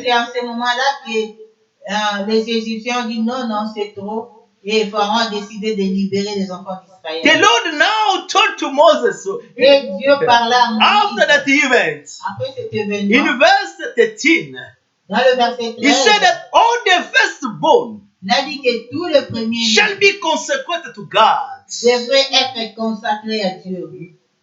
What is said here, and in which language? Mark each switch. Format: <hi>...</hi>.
<fr>c'est à ce moment-là que les Égyptiens ont dit non, c'est trop. Et Pharaon a décidé de libérer les enfants d'Israël.</fr> <en>The Lord now told to Moses,</en> <fr>Et Dieu parla à Moïse.</fr> <en>after that event,</en> <fr>Après cet événement,</fr> <en>in verse 13,</en> <fr>dans le verset 13,</fr> <en>he said that all the firstborn</en> <fr>il a dit que tous les premiers</fr> <en>shall be consecrated to God.</en> <fr>devraient être consacrés à Dieu.</fr>